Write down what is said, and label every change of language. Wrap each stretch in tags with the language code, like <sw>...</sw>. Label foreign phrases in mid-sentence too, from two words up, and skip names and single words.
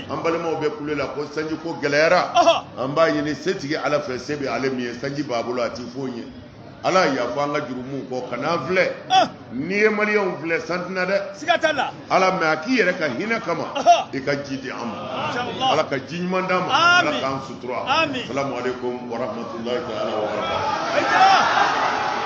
<bm>an balimaw bɛ kule la ko sanji ko gɛlɛyara an b'a ɲini setigi ala fɛ se bɛ ale min ye sanji b'a bolo a ti foyi ye ala yafa an ka jurumu kɔ kan'an filɛ n'i ye maliyɛnw filɛ san tɛna dɛ Siga t'a la. ala mɛ a k'i yɛrɛ ka hinɛ kama i ka ji di an ma Inshallah. ala ka ji ɲuman d'an ma Amin. ala k'an sutura Amin.</bm> <ar>السلام عليكم ورحمة الله تعالى وبركاته</ar> <bm>Aïcha.</bm>